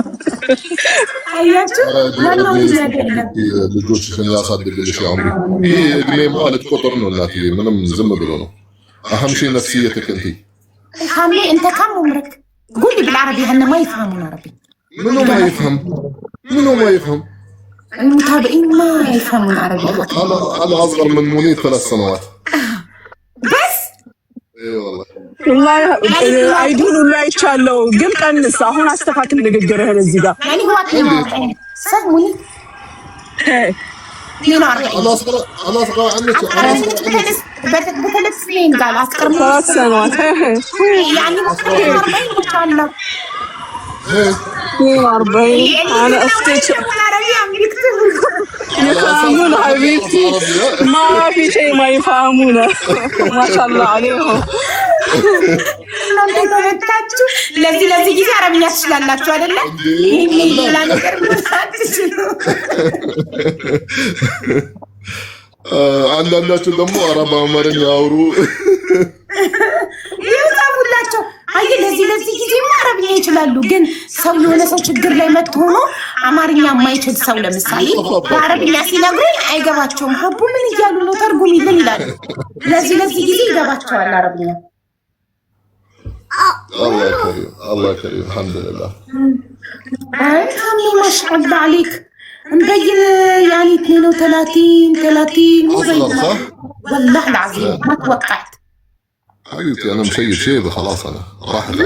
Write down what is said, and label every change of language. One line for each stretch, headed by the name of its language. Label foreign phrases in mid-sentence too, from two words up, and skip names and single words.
Amharic: አያችሁ ማነው ልጆችሽን ያሳድግልሽ ያምሪ ይሄ እድሜ ማለት ቁጥር ነው እናቴ ምንም ዝም ብሎ ነው
Arabic: اهم شيء نفسيتك انت حامي انت كم عمرك قول لي بالعربي هن ما يفهمون عربي منو ما يفهم المتابعين ما يفهمون عربي انا اصغر من منير 3 سنوات بس اي والله
Amharic: አይዱን ላይ ቻለው ግን ቀንስ አሁን አስተካክል ንግግርህን እዚህ ጋር
Arabic: يعني هو سموني انا اصغر عنك بثلاث سنين قال اصغر من 3 سنوات يعني ما شاء الله 42 انا اختي يفهمون حبيبتي ما في شيء ما يفهمونه ما شاء الله عليهم
Amharic: ለዚህ ጊዜ አረብኛ ትችላላችሁ አይደለ? ይሄ ነገር አንዳንዳችሁ ደግሞ አረብ አማርኛ ያወሩ ይጻፉላቸው አይ ለዚህ ጊዜ አረብኛ ይችላሉ ግን ሰው የሆነ ሰው ችግር ላይ መጥቶ ሆኖ አማርኛ የማይችል ሰው ለምሳሌ በአረብኛ ሲነግሩኝ አይገባቸውም ሀቡ ምን እያሉ ነው ተርጉሚልን ይላል ለዚህ ጊዜ ይገባቸዋል አረብኛ
Arabic: الله كريم الحمد لله حمي ما شاء الله عليك مبين يعني 32 أصغر صح؟ والله العظيم ما توقعت حبيبتي أنا مشيب شيبة خلاص أنا راحت علي